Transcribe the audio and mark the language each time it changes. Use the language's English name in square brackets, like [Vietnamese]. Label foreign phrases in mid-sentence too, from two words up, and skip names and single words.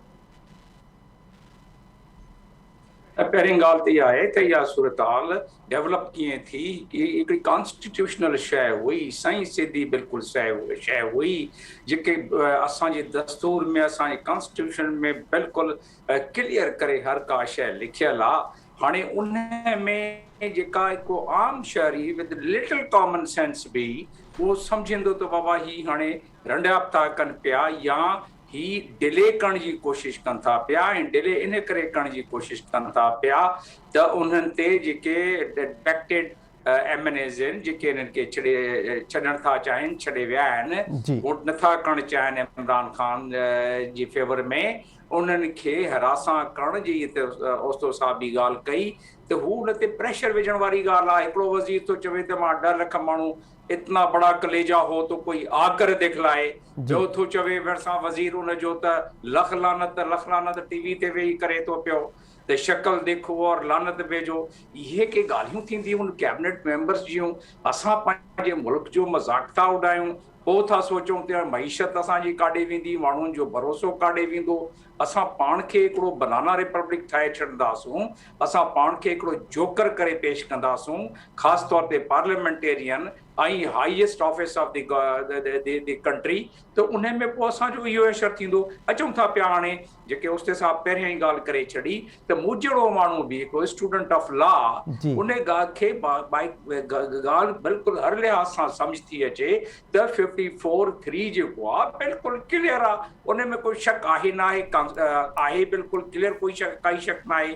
[Sindhi] पहिरीं ॻाल्हि त इहा आहे त इहा सूरत हाल डेवलप कीअं थी कि हिकिड़ी कॉन्स्टिट्यूशनल शइ हुई, सही सिधी बिल्कुलु शइ हुई जेके असांजे दस्तूर में असांजे कॉन्स्टिट्यूशन में बिल्कुलु क्लियर करे हर का शइ लिखियलु आहे। हाणे उन में जेका हिकु आम शहरी [English] with little common sense [Sindhi] बि उहो सम्झंदो त बाबा ही हाणे रंडियाप था कनि पिया या ही डिले करण जी कोशिशि कनि था पिया ऐं डिले इन करे करण जी कोशिशि कनि था पिया त उन्हनि ते जेके [English] defected MNAs [Sindhi] आहिनि जेके हिननि खे छॾणु था चाहिनि, छॾे विया आहिनि, वोट नथा करणु चाहिनि इमरान ख़ान जी फेवर में, उन्हनि खे हरासां करण जी हिते ओस्तो साहब बि ॻाल्हि कई त हू हुन ते प्रेशर विझण वारी ॻाल्हि आहे। हिकिड़ो वज़ीर थो चवे त मां 1.5 लख माण्हू [Urdu] اتنا بڑا کلیجہ ہو تو کوئی آکر دکھلائے, [Sindhi] जो थो चवे भरिसां वज़ीर उनजो त लख लानत टीवी ते वेही करे थो पियो त [Urdu] شکل دیکھو اور لعنت بھیجو. [Sindhi] इहे के ॻाल्हियूं थींदियूं उन [English] cabinet members [Sindhi] जूं, असां पंहिंजे मुल्क जो मज़ाक था उॾायूं, पोइ था सोचूं त मईशत असांजी काॾे वेंदी, माण्हुनि जो भरोसो काॾे वेंदो। असां पाण खे हिकिड़ो [English] banana republic [Sindhi] ठाहे छॾंदासूं, असां पाण खे हिकिड़ो जोकर करे पेश कंदासूं, ख़ासि तौर ते पार्लियामेंटेरियन ऐं [English] highest office of the country, [Sindhi] त उन में पोइ असांजो इहो असरु थींदो। अचूं था पिया हाणे जेके उस्ते साहब पहिरियां ई ॻाल्हि करे छॾी त मूं जहिड़ो माण्हू बि हिकिड़ो [English] student of law [Sindhi] उन ॻाल्हि खे ॻाल्हि बिल्कुलु हर लिहाज़ सां सम्झ थी अचे त 54(3) जेको आहे बिल्कुलु क्लियर आहे, उन में कोई शक आहे न आहे बिल्कुलु क्लियर, काई शक न आहे।